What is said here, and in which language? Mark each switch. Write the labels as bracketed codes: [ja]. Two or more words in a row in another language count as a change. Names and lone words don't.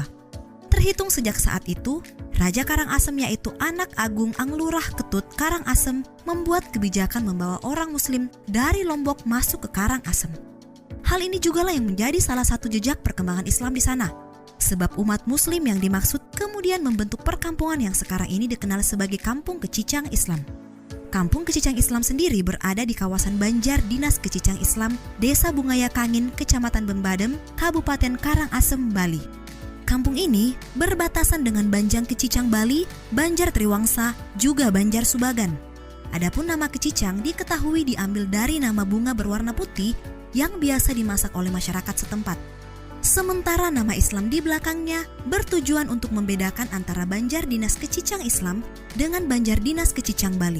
[id] Terhitung sejak saat itu, Raja Karangasem yaitu anak agung Anglurah Ketut Karangasem membuat kebijakan membawa orang Muslim dari Lombok masuk ke Karangasem. Hal ini jugalah yang menjadi salah satu jejak perkembangan Islam di sana. Sebab umat Muslim yang dimaksud kemudian membentuk perkampungan yang sekarang ini dikenal sebagai Kampung Kecicang Islam. Kampung Kecicang Islam sendiri berada di kawasan Banjar Dinas Kecicang Islam, Desa Bungaya Kangin, Kecamatan Bembadem, Kabupaten Karangasem, Bali. Kampung ini berbatasan dengan Banjang Kecicang Bali, Banjar Triwangsa, juga Banjar Subagan. Adapun nama Kecicang diketahui diambil dari nama bunga berwarna putih yang biasa dimasak oleh masyarakat setempat. Sementara nama Islam di belakangnya bertujuan untuk membedakan antara Banjar Dinas Kecicang Islam dengan Banjar Dinas Kecicang Bali.